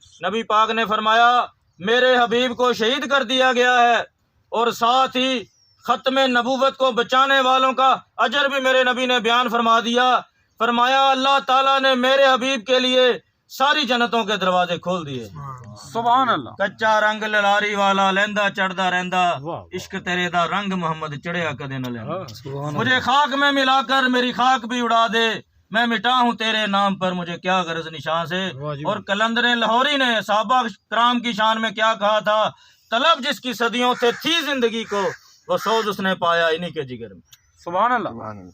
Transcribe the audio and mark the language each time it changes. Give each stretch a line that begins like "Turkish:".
Urdu: نبی پاک نے فرمایا میرے حبیب کو شہید کر دیا گیا ہے اور ساتھ ہی ختم نبوت کو بچانے والوں کا اجر بھی میرے نبی نے بیان فرما دیا. فرمایا اللہ تعالیٰ نے میرے حبیب کے لیے ساری جنتوں کے دروازے کھول دیے. سبحان اللہ.
Punjabi: کچا رنگ للاری والا لیندا چڑھدا رہندا، عشق تیرے دا رنگ محمد چڑھیا کدے نہ لیندا.
Urdu: مجھے خاک میں ملا کر میری خاک بھی اڑا دے، میں مٹا ہوں تیرے نام پر، مجھے کیا غرض نشان سے. اور کلندر لاہوری نے صحابہ کرام کی شان میں کیا کہا تھا؟ طلب جس کی صدیوں سے تھی زندگی کو، وہ سوز اس نے پایا انہی کے جگر میں. سبحان اللہ.